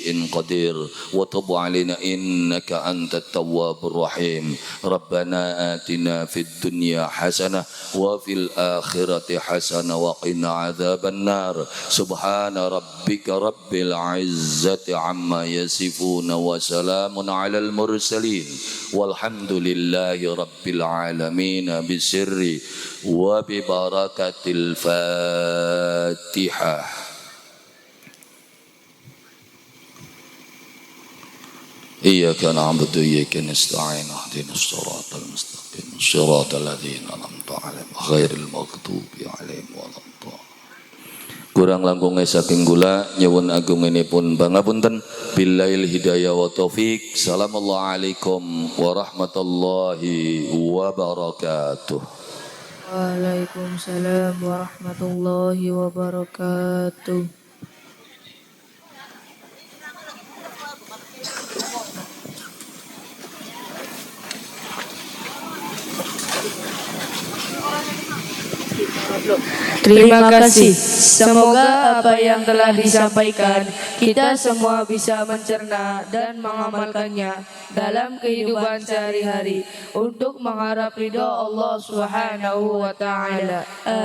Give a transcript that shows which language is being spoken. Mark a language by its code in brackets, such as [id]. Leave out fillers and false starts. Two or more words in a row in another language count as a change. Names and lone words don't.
[ar] قدير وتب علينا إنك أنت التواب الرحيم ربنا آتنا في الدنيا حسنة وفي الآخرة حسنة وقنا عذاب النار سبحان ربك رب العزة عما يصفون وسلام على المرسلين والحمد لله رب العالمين بسر وببركة الفاتحة. إياك نعبد وإياك نستعين اهدنا الصراط المستقيم صراط الذين أنعمت عليهم غير المغضوب عليهم ولا الضالين. [jv] kurang langkungnya saking gula nyuwun agung ini pun pangapunten. [ar] بالله الهداية والتوفيق. السلام عليكم ورحمة الله وبركاته. وعليكم السلام ورحمة الله وبركاته. [id] Terima kasih. Semoga apa yang telah disampaikan kita semua bisa mencerna dan mengamalkannya dalam kehidupan sehari-hari untuk mengharap ridha Allah [ar] سبحانه وتعالى.